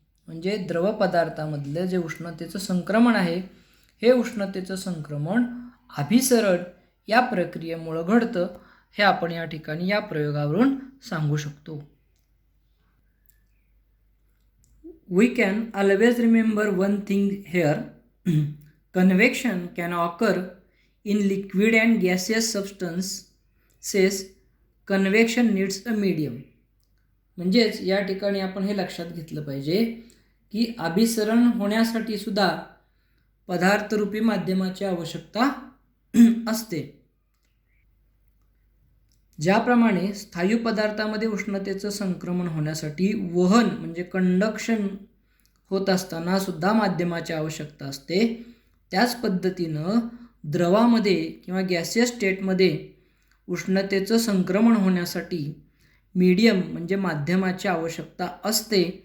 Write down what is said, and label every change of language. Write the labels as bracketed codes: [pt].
[mr] म्हणजे द्रव पदार्थामधलं जे उष्णतेचं संक्रमण आहे हे उष्णतेचं संक्रमण अभिसरण या प्रक्रियेमुळे घडतं हे आपण या ठिकाणी या प्रयोगावरून सांगू शकतो. [en] We can always remember one thing here. Convection can occur in liquid and gaseous substances. Convection needs a medium. [mr] म्हणजेच या ठिकाणी आपण हे लक्षात घेतलं पाहिजे की अभिसरण होण्यासाठी सुद्धा पदार्थरूपी माध्यमाची आवश्यकता असते. ज्याप्रमाणे स्थायू पदार्थामध्ये उष्णतेचं संक्रमण होण्यासाठी वहन म्हणजे कंडक्शन होत असताना सुद्धा माध्यमाची आवश्यकता असते, त्याच पद्धतीनं द्रवामध्ये किंवा गॅसियस स्टेटमध्ये उष्णतेचं संक्रमण होण्यासाठी मीडियम म्हणजे माध्यमाची आवश्यकता असते.